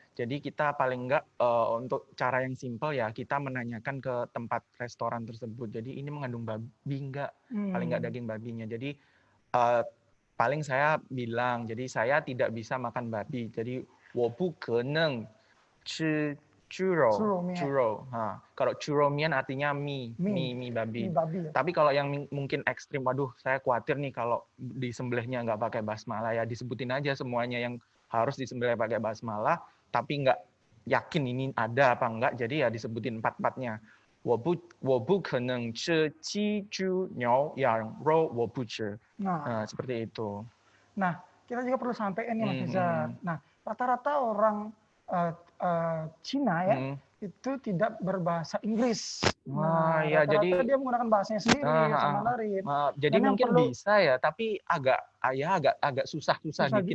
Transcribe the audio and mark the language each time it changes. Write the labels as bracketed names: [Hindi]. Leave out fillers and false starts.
[Indonesian] Jadi kita paling enggak untuk cara yang simpel ya kita menanyakan ke tempat restoran tersebut. Jadi ini mengandung babi enggak? Paling enggak daging babinya. Jadi paling saya bilang, jadi saya tidak bisa makan babi. Jadi [Chinese] 我不可能吃猪肉. [Indonesian] Kalau churomian artinya mie babi. Ya. Tapi kalau yang mungkin ekstrim, waduh saya khawatir nih kalau disembelihnya nggak pakai basmala ya disebutin aja semuanya yang harus disembelih pakai basmala, tapi nggak yakin ini ada apa enggak, jadi ya disebutin 4-4-nya. [Chinese] 我不可能吃鸡猪牛羊肉我不吃. [Indonesian] Nah, seperti itu. Nah, kita juga perlu sampaikan nih Mas Nizar. Nah, rata-rata orang Cina ya itu tidak berbahasa Inggris. Nah, ya jadi dia menggunakan bahasanya sendiri, bahasa Mandarin. Jadi mungkin bisa ya, tapi agak susah-susah dikit